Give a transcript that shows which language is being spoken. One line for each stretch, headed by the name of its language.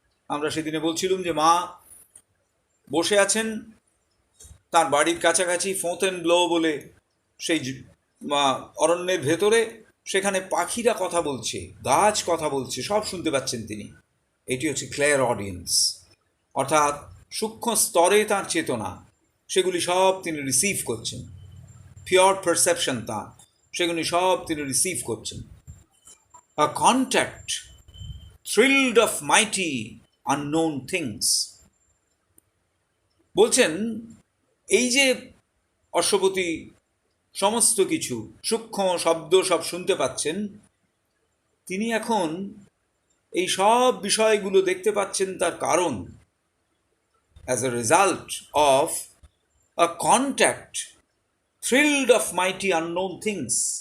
Bangla: আমরা সেদিনে বলছিলাম যে মা বসে আছেন তার বাড়ির কাছাকাছি ফোঁতেনব্লো বলে সেই অরণ্যের ভেতরে, সেখানে পাখিরা কথা বলছে, গাছ কথা বলছে, সব শুনতে পাচ্ছেন তিনি। এটি হচ্ছে ক্লেয়ারঅডিয়েন্স, অর্থাৎ সূক্ষ্ম স্তরে তাঁর চেতনা, সেগুলি সব তিনি রিসিভ করছেন। পিওর পারসেপশন তাঁর, সেগুলি সব তিনি রিসিভ করছেন।
English: A contact thrilled of mighty unknown things।
Bangla: বলছেন এই যে অশ্বপতি সমস্ত কিছু সূক্ষ্ম শব্দ সব শুনতে পাচ্ছেন, তিনি এখন এই সব বিষয়গুলো দেখতে পাচ্ছেন তার কারণ
English: As a result of a contact thrilled of mighty unknown things।